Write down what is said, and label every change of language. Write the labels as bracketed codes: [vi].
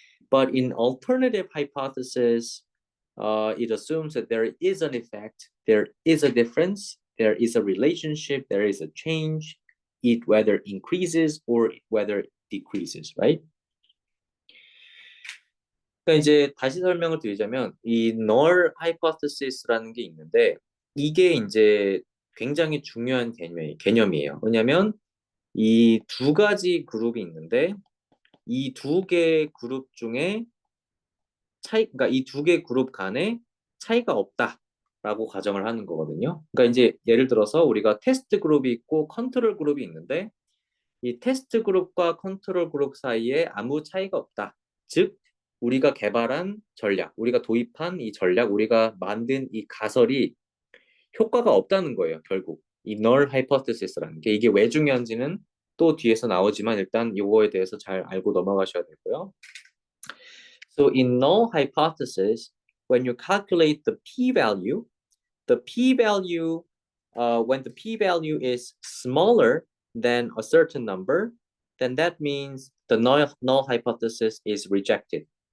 [en] But in alternative hypothesis, it assumes that there is an effect, there is a difference, there is a relationship, there is a change, it whether increases or whether decreases, right? [ko] 그러니까 이제 다시 설명을 드리자면 이 null hypothesis라는 게 있는데 이게 이제 굉장히 중요한 개념이에요. 왜냐하면 이 두 가지 그룹이 있는데 이 두 개의 그룹 중에 그러니까 이 두 개 그룹 간에 차이가 없다라고 가정을 하는 거거든요. 그러니까 이제 예를 들어서 우리가 테스트 그룹이 있고 컨트롤 그룹이 있는데 이 테스트 그룹과 컨트롤 그룹 사이에 아무 차이가 없다. 즉 우리가 개발한 전략, 우리가 도입한 이 전략, 우리가 만든 이 가설이 효과가 없다는 거예요, 결국. 이 null hypothesis라는 게 이게 왜 중요한지는 또 뒤에서 나오지만 일단 이거에 대해서 잘 알고 넘어가셔야 되고요. [en] So in null hypothesis, when you calculate the p-value, when the p-value is smaller than a certain number, then that means the null hypothesis is rejected.